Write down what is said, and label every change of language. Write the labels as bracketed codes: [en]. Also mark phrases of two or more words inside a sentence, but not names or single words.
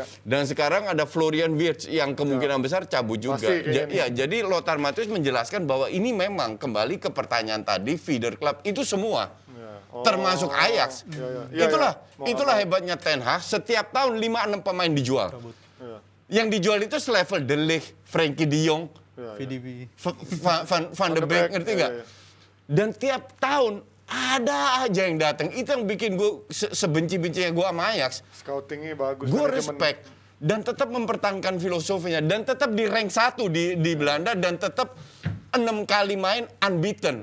[id] Dan sekarang ada Florian Wirtz yang kemungkinan besar cabut juga. Pasti, kayaknya. Jadi Lothar Matthäus menjelaskan bahwa ini memang kembali ke pertanyaan tadi, [en] feeder club [id] itu semua. Termasuk Ajax. Itulah hebatnya Ten Hag, setiap tahun 5-6 pemain dijual. Yang dijual itu selevel De Ligt, Frenkie de Jong, VDB. Van de Beek, ngerti nggak? Dan tiap tahun ada aja yang datang. Itu yang bikin gue sebenci-bencinya gue sama Ajax. Scoutingnya bagus. Gue respect dan tetap mempertahankan filosofinya dan tetap di rank 1 di Belanda dan tetap 6 kali main unbeaten.